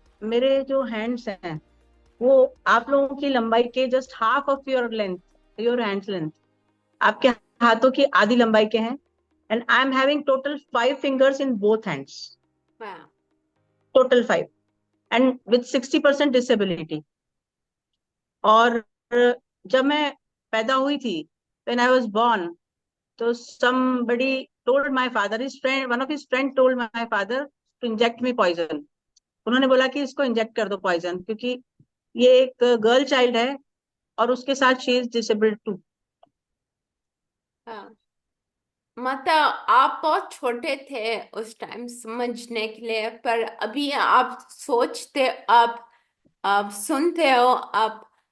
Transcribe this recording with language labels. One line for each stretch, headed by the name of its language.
Hindi: मेरे जो हैंड्स हैं वो आप लोगों की लंबाई के
English: just half of your length, your hands length,
Hindi: आपके हाथों की आधी लंबाई के हैं।
English: and I am having total 5 fingers in both hands,
Hindi: हाँ।
English: Total 5, and with 60% disability.
Hindi: और जब मैं पैदा हुई थी,
English: When I was born, तो somebody told my father, his friend, one of his friend told my father to inject me poison।
Hindi: उन्होंने बोला कि इसको इंजेक्ट कर दो पॉइजन, क्योंकि ये एक गर्ल चाइल्ड है और उसके साथ
English: She is disabled too.
Hindi: हाँ। मतलब आप बहुत छोटे थे उस टाइम समझने के लिए, पर अभी आप सोचते, आप सुनते हो, आप